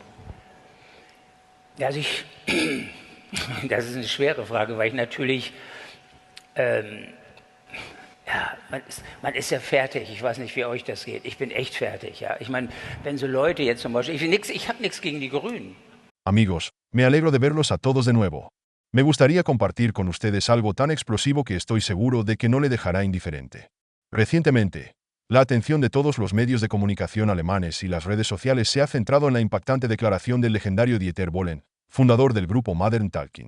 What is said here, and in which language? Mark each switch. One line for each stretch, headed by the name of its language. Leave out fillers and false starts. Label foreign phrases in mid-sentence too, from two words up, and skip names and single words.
German: Ja, also das ist eine schwere Frage, weil ich natürlich, man ist ja fertig. Ich weiß nicht, wie euch das geht. Ich bin echt fertig. Ja, ich meine, wenn so Leute jetzt zum Beispiel, ich habe nichts gegen die Grünen.
Spanish: Amigos, me alegro de verlos a todos de nuevo. Me gustaría compartir con ustedes algo tan explosivo que estoy seguro de que no le dejará indiferente. Recientemente, la atención de todos los medios de comunicación alemanes y las redes sociales se ha centrado en la impactante declaración del legendario Dieter Bohlen, fundador del grupo Modern Talking.